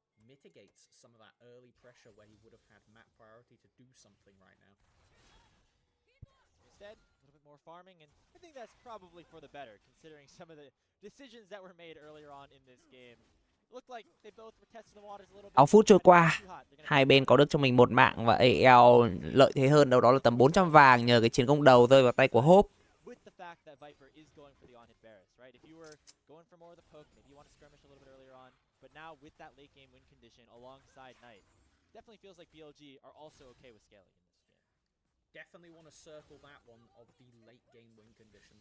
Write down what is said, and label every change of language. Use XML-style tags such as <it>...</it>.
<en>Mitigates some of that early pressure where he would have had map priority to do something right now. Instead, a little bit more farming, and I think that's probably for the better, considering some of the decisions that were made earlier on in this game. It looked like they both were testing the waters a little bit.</en> <vi>6 phút trôi qua, hai bên có được cho mình một mạng và AL lợi thế hơn đâu đó là tầm 400 vàng nhờ cái chiến công đầu rơi vào tay của Hope.</vi> <en>With the fact that Viper is going for the on-hit Varus, right? If you were going for more of the poke, maybe you want to skirmish a little bit earlier on. But now with that late game win condition alongside Knight, definitely feels like BLG are also okay with scaling in this game. Definitely want to circle that one of the late game win condition.</en>